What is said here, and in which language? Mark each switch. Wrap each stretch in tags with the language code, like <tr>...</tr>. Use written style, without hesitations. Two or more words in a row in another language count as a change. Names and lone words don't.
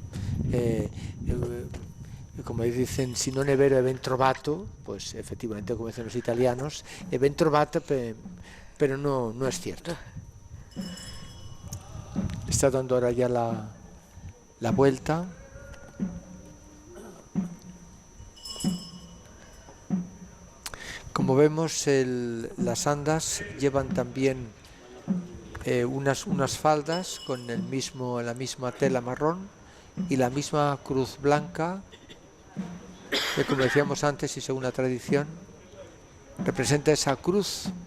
<es>como dicen,</es> <it>si non è vero è ben trovato,</it> <es>pues efectivamente, como dicen los italianos,</es> <it>è ben trovato,</it> <es>pero no es cierto. Está dando ahora ya la vuelta. Como vemos, las andas llevan también unas faldas con la misma tela marrón y la misma cruz blanca, que, como decíamos antes y según la tradición, representa esa cruz</es>